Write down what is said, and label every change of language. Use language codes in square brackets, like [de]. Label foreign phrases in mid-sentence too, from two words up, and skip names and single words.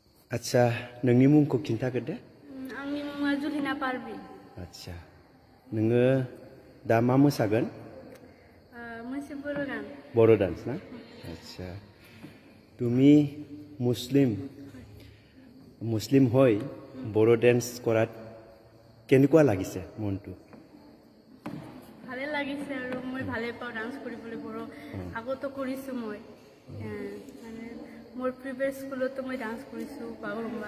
[brx] आच्छा नोंनि मुंखौ खिन्थाग्रोदो। आंनि मुङा जुलिना पारभिन। आच्छा नोङो दा मा मोसागोन? मोनसे बर' गान। बर' डान्स ना? [as] আচ্ছা তুমি মুসলিম হৈ বড়ো ডেন্স কৰাত কেনেকুৱা লাগিছে মনটো? ভালে লাগিছে আৰু মই ভালে পাওঁ ডান্স কৰিবলৈ বড়ো আগতো কৰিছো মই মানে মোৰ প্ৰিভিয়াছ স্কুলতো মই ডান্স কৰিছো বাগৰুম্বা।